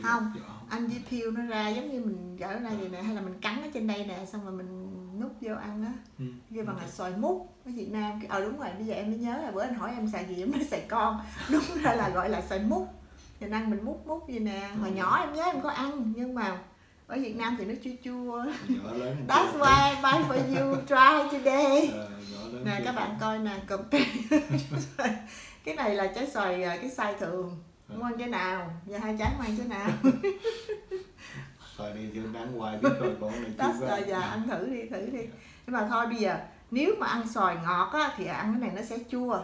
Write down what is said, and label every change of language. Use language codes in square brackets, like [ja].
[vi] không, anh chỉ peel nó ra giống như mình gỡ ra vậy nè, hay là mình cắn ở trên đây nè, xong rồi mình nút vô ăn á. Kêu bằng là xoài mút ở Việt Nam. Đúng rồi, bây giờ em mới nhớ là bữa anh hỏi em xài gì em nói xài con. Đúng ra là gọi là xoài mút. Mình ăn mình mút vậy nè. Hồi nhỏ em nhớ em có ăn, nhưng mà ở Việt Nam thì nó chua. [en] That's why I buy for you, try today. [vi] Nè các bạn coi nè, compare. Cái này là trái xoài cái size thường. Muốn ăn cái nào? Giờ hai trái muốn ăn cái nào? Xoài này chưa đáng hoài biết rồi, còn này chưa. That's giờ ăn thử đi. Nhưng mà thôi bây giờ nếu mà ăn xoài ngọt á thì ăn cái này nó sẽ chua.